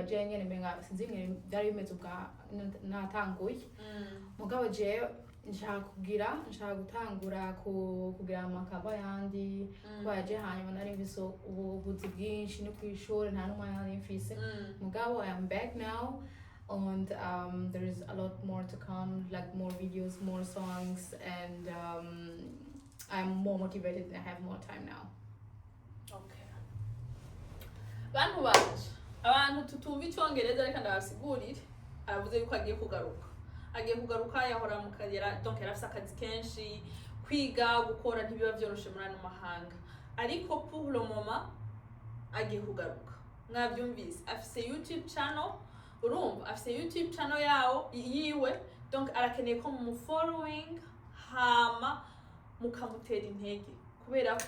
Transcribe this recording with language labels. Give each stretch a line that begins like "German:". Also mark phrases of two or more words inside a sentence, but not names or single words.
Rundi: je nyene menga sinzi ngene byari bimeze ubwa natanguye mugabo je nshaka gutangura kugira amakava yandi kuba je hanyuma nari mfise ubuzi bwinshi no kwishuri nta n'umwanya nari mfise mugabo
English: I am back now and there is a lot more to come, like more videos, more songs, and I'm more motivated and I have more time now.
Rundi: Okay. Abantu tutumva icyongereza reka ndabasigurire aravuze yuko agiye kugaruka yahora mu kagera donc yarafise akazi kenshi kwiga gukora ntibiba byoroshe muri ano mahanga ariko
French: pour le moment
Rundi: agiye kugaruka mwabyumvise afise
English: YouTube channel
Rundi: urumva afise
English: YouTube channel
Rundi: yiwe donc arakeneye ko mu following hama mukamutera intege kubera ko